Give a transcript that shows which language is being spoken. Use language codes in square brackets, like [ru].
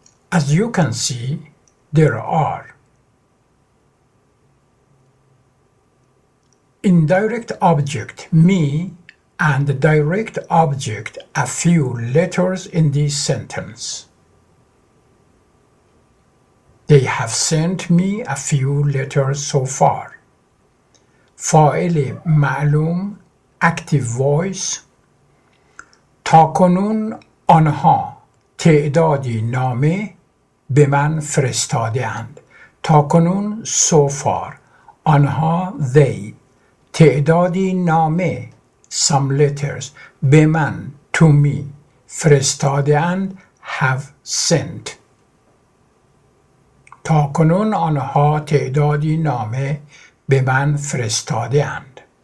[en] As you can see, there are indirect object me and direct object a few letters in this sentence. They have sent me a few letters so far. [fa] فاعل معلوم [en] active voice. [fa] تاکنون آنها تعدادی نامه به من فرستاده‌اند. تاکنون [en] so far. [fa] آنها [en] they [fa] تعدادی نامه [en] some letters [fa] به من [en] to me [fa] فرستاده‌اند [en] have sent. [fa] تاکنون آنها تعدادی نامه به من فرستاده‌اند.